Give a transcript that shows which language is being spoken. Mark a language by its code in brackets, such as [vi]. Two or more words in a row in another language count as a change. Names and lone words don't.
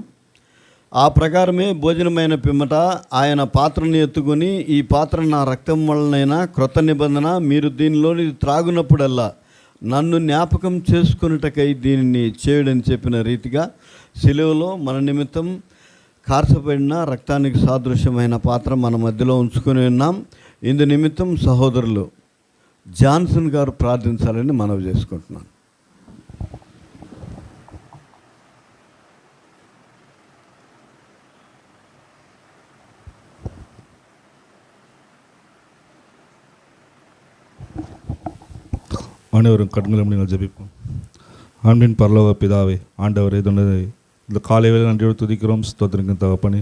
[te] ఆ ప్రకారమే భోజనమైన పిమ్మట ఆయన పాత్రను ఎత్తుకొని, ఈ పాత్ర నా రక్తం వలనైనా క్రొత్త నిబంధన, మీరు దీనిలోని త్రాగునప్పుడల్లా నన్ను జ్ఞాపకం చేసుకున్నటకై దీనిని చేయడని చెప్పిన రీతిగా శిలువలో మన నిమిత్తం కార్చబడిన రక్తానికి సాదృశ్యమైన పాత్ర మన మధ్యలో ఉంచుకొని ఉన్నాం. ఇందు నిమిత్తం సహోదరులు జాన్సన్ గారు ప్రార్థించాలని మనవి చేసుకుంటున్నాను. [ta] ஆண்டவரும் கண்களும் நீங்கள் ஜெபிப்போம். அன்பின் பரலோக பிதாவே, ஆண்டவரே, இந்த காலை வேளை நன்றியோடு துதிக்கிறோம், ஸ்தோத்திரிக்கும் தகப்பனே.